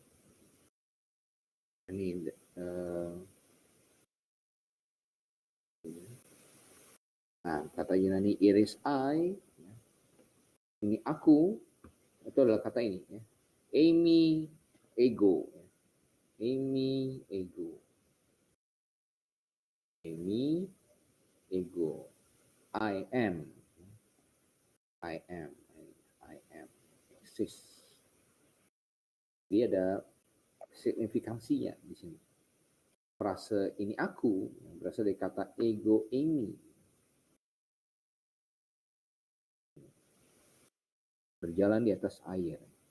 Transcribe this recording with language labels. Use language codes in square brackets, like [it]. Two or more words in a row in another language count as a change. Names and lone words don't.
[id] Ini nah, kata Yunani [en] it is I, [id] ini aku, itu adalah kata ini ya. [el] εἰμί ἐγώ. εἰμί ἐγώ. Amy, ego. [en] I am. I am. I am. Exist. [id] Dia ada signifikansinya di sini. Frase ini aku berasal dari kata [el] ἐγώ εἰμί. [id] Berjalan di atas air.